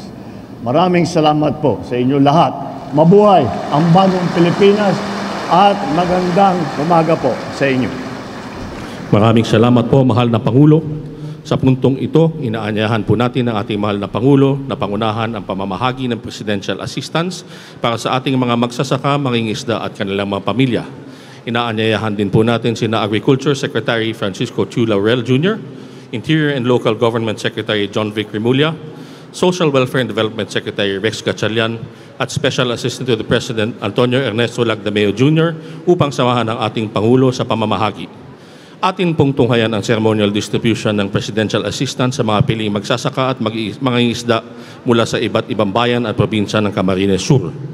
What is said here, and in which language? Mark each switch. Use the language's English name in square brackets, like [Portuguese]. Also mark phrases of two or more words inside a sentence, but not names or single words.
[Filipino] Maraming salamat po sa inyo lahat. Mabuhay ang bagong Pilipinas at magandang umaga po sa inyo. Maraming salamat po, mahal na Pangulo. Sa puntong ito, inaanyahan po natin ang ating mahal na Pangulo na pangunahan ang pamamahagi ng Presidential Assistance para sa ating mga magsasaka, mangingisda at kanilang mga pamilya. Inaanyayahan din po natin sina Agriculture Secretary Francisco Chu Laurel Jr., Interior and Local Government Secretary John Vic Remulla, Social Welfare and Development Secretary Rex Gatchalian at Special Assistant to the President Antonio Ernesto Lagdameo Jr. upang samahan ang ating Pangulo sa pamamahagi. Atin pong tunghayan ang [English] ceremonial distribution [Filipino] ng Presidential Assistance sa mga piling magsasaka at mga isda mula sa iba't ibang bayan at probinsya ng Camarines Sur.